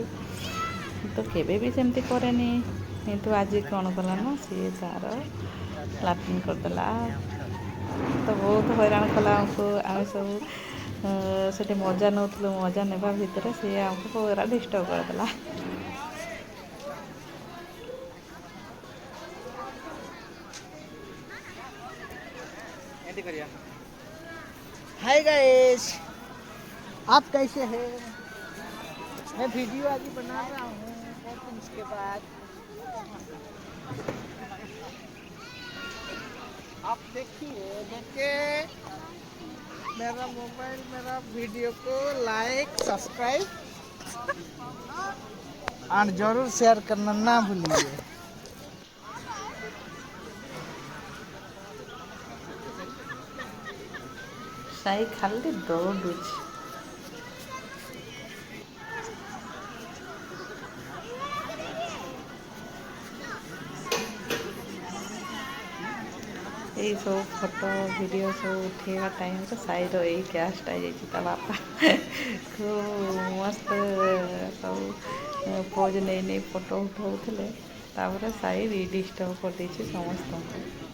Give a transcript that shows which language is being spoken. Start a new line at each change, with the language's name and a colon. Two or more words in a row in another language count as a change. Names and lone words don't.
Odia: ତ କେବେ ବି ସେମିତି କରେନି, କିନ୍ତୁ ଆଜି କଣ କଲା ନା ସିଏ ତାର ଲାଟିନ୍ କରିଦେଲା, ତ ବହୁତ ହଇରାଣ କଲା ଆମକୁ। ଆମେ ସବୁ ସେଠି ମଜା ନେଉଥିଲୁ, ମଜା ନେବା ଭିତରେ ସିଏ ଆମକୁ ପୁରା ଡିଷ୍ଟର୍ବ କରିଦେଲା।
Hindi: हाय गाइस, आप कैसे हैं? मैं वीडियो अभी बना रहा हूँ बहुत दिन के बाद। आप देखिए, देखे मेरा मोबाइल, मेरा वीडियो को लाइक, सब्सक्राइब और जरूर शेयर करना ना भूलिए।
Odia: ସାଇ ଖାଲି ଦୌଡ଼ୁଛି। ଏଇ ସବୁ ଫଟୋ ଭିଡ଼ିଓ ସବୁ ଉଠେଇବା ଟାଇମ୍ରେ ସାଇର ଏଇ କ୍ୟାସ୍ଟା ଯାଇଛି, ତା ବାପା ଖୁବ୍ ମସ୍ତ ସବୁ ପୋଜ୍ ନେଇ ନେଇ ଫଟୋ ଉଠଉଥିଲେ, ତାପରେ ସାଇ ଡିଷ୍ଟର୍ବ କରିଦେଇଛି ସମସ୍ତଙ୍କୁ।